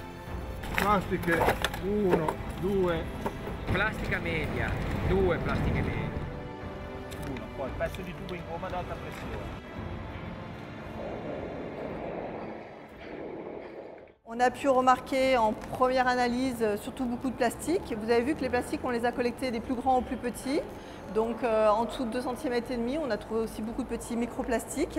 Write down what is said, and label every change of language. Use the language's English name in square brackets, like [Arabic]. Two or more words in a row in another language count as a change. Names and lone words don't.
[Italian] Plastiche, 1, 2. Plastica media, 2 plastiche medie. 1, poi pezzo di tubo in gomma ad alta pressione. [French] On a pu remarquer en première analyse surtout beaucoup de plastique. Vous avez vu que les plastiques, on les a collectés des plus grands aux plus petits. Donc en dessous de 2 cm et demi, on a trouvé aussi beaucoup de petits microplastiques.